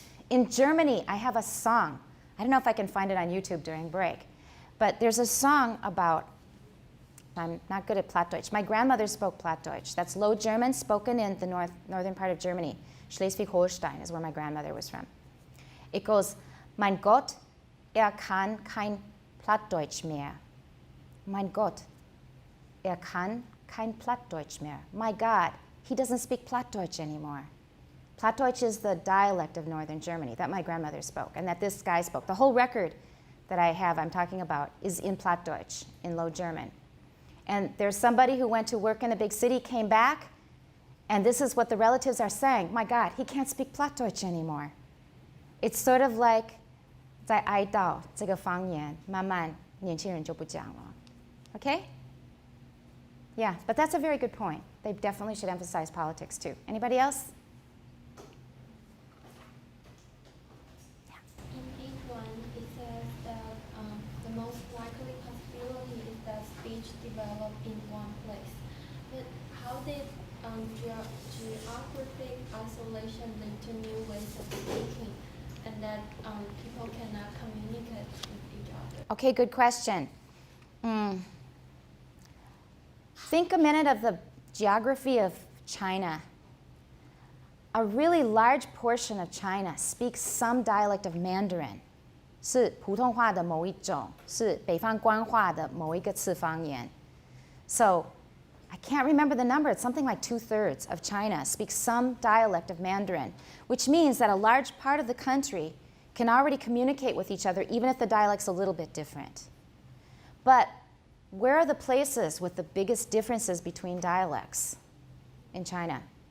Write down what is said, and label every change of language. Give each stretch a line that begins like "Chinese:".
English: In Germany, I have a song. I don't know if I can find it on YouTube during break, but there's a song about I'm not good at Plattdeutsch. My grandmother spoke Plattdeutsch. That's Low German spoken in the northern part of Germany. Schleswig-Holstein is where my grandmother was from. It goes,
German: mein Gott, kann kein Plattdeutsch mehr. Mein Gott, kann kein Plattdeutsch mehr.
English: My God, he doesn't speak Plattdeutsch anymore. Plattdeutsch is the dialect of northern Germany that my grandmother spoke and that this guy spoke. The whole record that I'm talking about, is in Plattdeutsch, in Low German. And there's somebody who went to work in a big city, came back, and this is what the relatives are saying. My God, he can't speak Plattdeutsch anymore. It's sort of like
Chinese: 在哀悼这个方言，慢慢年轻人就不讲了.
English: Okay? Yeah, but that's a very good point. They definitely should emphasize politics too. Anybody else? In each one, it says that the most likely possibility is that speech developed in one place. But how did geographic isolation lead to new ways of speaking, and that people cannot communicate with each other? Okay, good question. Think a minute of the geography of China. A really large portion of China speaks some dialect of Mandarin.
Chinese: 是普通话的某一种，是北方官话的某一个次方言.
English: So, I can't remember the number, it's something like 2/3 of China speaks some dialect of Mandarin, which means that a large part of the country can already communicate with each other even if the dialect's a little bit different. But where are the places with the biggest differences between dialects in China?